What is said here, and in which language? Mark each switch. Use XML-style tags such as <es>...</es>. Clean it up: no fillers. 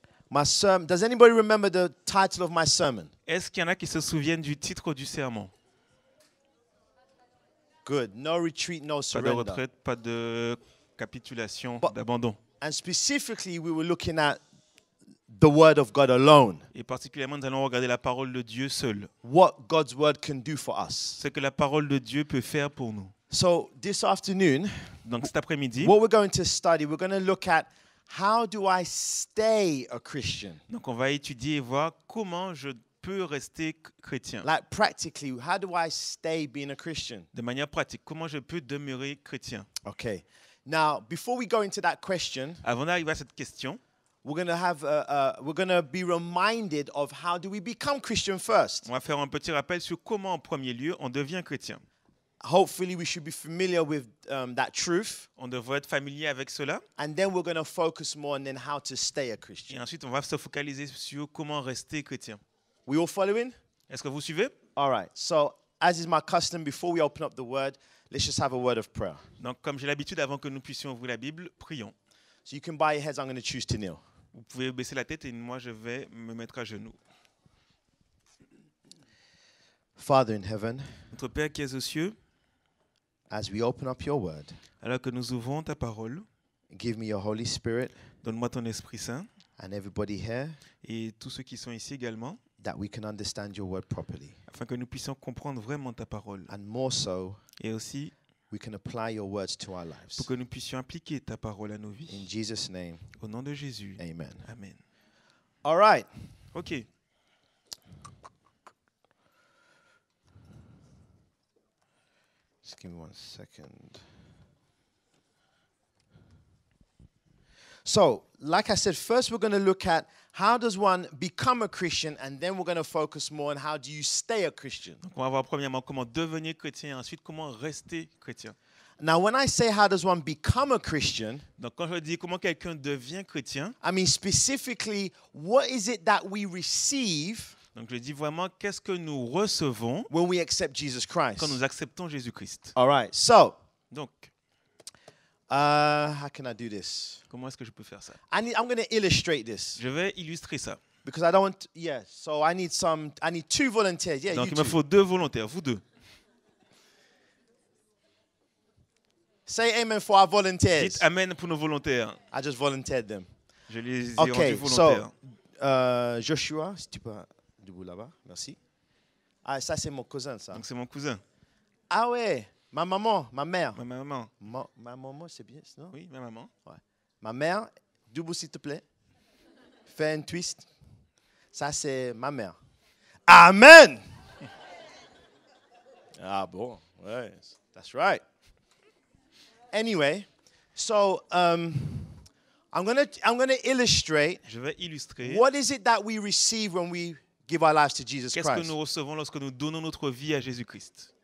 <en>my sermon, does anybody remember the title of my sermon?</en> <fr>est-ce qu'il y en a qui se souviennent du titre du sermon?</fr> <en>Good. No retreat, no</en> <fr>Pas de</fr> <en>surrender.</en> <fr>retraite, pas de capitulation,</fr> <en>But-</en> <fr>d'abandon.</fr> <en>And specifically, we were looking at the Word of God alone,</en> <fr>Et particulièrement, nous allons regarder la parole de Dieu seule.</fr> <en>what God's Word can do for us.</en> <fr>Ce que la parole de Dieu peut faire pour nous.</fr> <en>So this afternoon,</en> <fr>Donc cet après-midi,</fr> <en>what we're going to study, we're going to look at how do I stay a Christian?</en> <fr>donc on va étudier et voir comment je peux rester chrétien.</fr> <en>Like practically, how do I stay being a Christian?</en> <fr>De manière pratique, comment je peux demeurer chrétien.</fr> <en>Okay. Now, before we go into that question,</en> <fr>Avant d'arriver à cette question,</fr> <en>we're going to be reminded of how do we become Christian first.</en> <fr>on va faire un petit rappel sur comment en premier lieu on devient chrétien.</fr> <en>Hopefully, we should be familiar with that truth,</en> <fr>On devrait être familier avec cela.</fr> <en>and then we're going to focus more on then how to stay a</en> <fr>Et</fr> <en>Christian.</en> <fr>ensuite, on va se focaliser sur comment rester chrétien.</fr> <en>We all following?</en> <fr>Est-ce que vous suivez?</fr> <en>All right. So, as is my custom, before we open up the Word, let's just have a word of prayer.</en> <fr>Donc, comme j'ai l'habitude, avant que nous puissions ouvrir la Bible, prions.</fr> <en>So you can bow your heads. I'm going to choose to kneel.</en> <fr>Vous pouvez baisser la tête et moi, je vais me mettre à genoux.</fr> <en>Father in heaven,</en> <fr>Notre Père qui es aux cieux,</fr> <en>as we open up your Word,</en> <fr>alors que nous ouvrons ta parole,</fr> <en>give me your Holy Spirit</en> <fr>donne-moi ton Esprit Saint</fr> <en>and everybody here,</en> <fr>et tous ceux qui sont ici également,</fr> <en>that we can understand your Word properly.</en> <fr>afin que nous puissions comprendre vraiment ta parole.</fr> <en>And more so,</en> <fr>Et aussi,</fr> <en>we can apply your words to our</en> <fr>pour</fr> <en>lives.</en> <fr>que nous puissions appliquer ta parole à nos</fr> <en>In</en> <fr>vies.</fr> <en>Jesus' name,</en> <fr>Au nom de Jésus.</fr> <en>amen.</en> <fr>Amen.</fr> <en>All right. OK. Just give me 1 second. So, like I said, first we're going to look at how does one become a Christian, and then we're going to focus more on how do you stay a Christian.</en> <fr>Donc, on va voir premièrement comment devenir chrétien et ensuite comment rester chrétien.</fr> <en>Now, when I say how does one become a Christian,</en> <fr>Donc, quand je dis comment quelqu'un devient chrétien,</fr> <en>I mean specifically, what is it that we receive</en> <fr>donc je dis vraiment qu'est-ce que nous recevons</fr> <en>when we accept Jesus Christ?</en> <fr>quand nous acceptons Jésus-Christ.</fr> <en>All right. So,</en> <fr>Donc,</fr> <en>how can I do this?</en> <fr>comment est-ce que je peux faire ça?</fr> <en>I'm going to illustrate this</en> <fr>Je vais illustrer ça.</fr> <en>because I don't want. Yeah. So I need two volunteers. Yeah,</en> <fr>Donc,</fr> <en>you</en> <fr>il me</fr> <en>two.</en> <fr>faut deux volontaires, vous deux.</fr> <en>Say amen for our volunteers.</en> <fr>Dites Amen pour nos volontaires.</fr> <en>I just volunteered them.</en> <fr>Je les ai</fr> <en>Okay,</en> <fr>rendus volontaires.</fr> <en>so</en> <fr>Joshua, si tu peux debout là-bas, merci. Ah, ça c'est mon cousin, ça. Donc, c'est mon cousin. Ah ouais, ma maman, ma mère. Ma maman. Ma maman, c'est bien, non? Oui, ma maman. Ma mère, debout s'il te plaît. Fais un twist. Ça c'est ma mère. Amen. Ah bon, ouais,</fr> <en>that's right. Anyway, so I'm gonna illustrate</en> <fr>Je vais illustrer</fr> <en>what is it that we receive when we give our lives to Jesus</en> <fr>qu'est-ce que</fr> <en>Christ.</en> <fr>nous recevons lorsque nous donnons notre vie à Jésus-Christ.</fr>